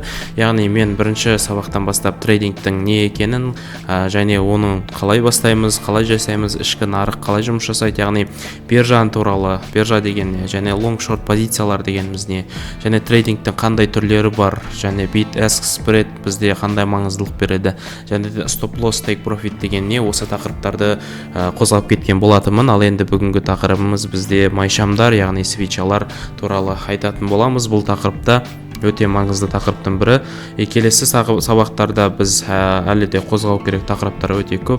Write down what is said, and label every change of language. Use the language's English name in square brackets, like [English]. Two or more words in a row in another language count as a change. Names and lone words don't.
[Kazakh] Яғни мен бірінші сабақтан бастап трейдингтің не екенін және оның қалай бастаймыз, қалай жасаймыз, ішкі нарық қалай жұмыс жасайды, яғни биржа туралы, биржа деген не, және [English] long short [Kazakh] позициялар дегеніміз не, және трейдингтің қандай түрлері бар, және [English] bid ask spread [Kazakh] бізде қандай маңыздылық береді, және [English] stop loss take profit [Kazakh] деген не, осы тақырыптарды қозғап кеткен болатынмын. Ал енді бүгінгі тақырыбымыз бізде майшамдар, яғни свечалар туралы айтатын боламыз. Бұл тақырыпта өте маңызды тақырыптың бірі. Келесі сабақтарда біз әлі де қозғау керек тақырыптар өте көп.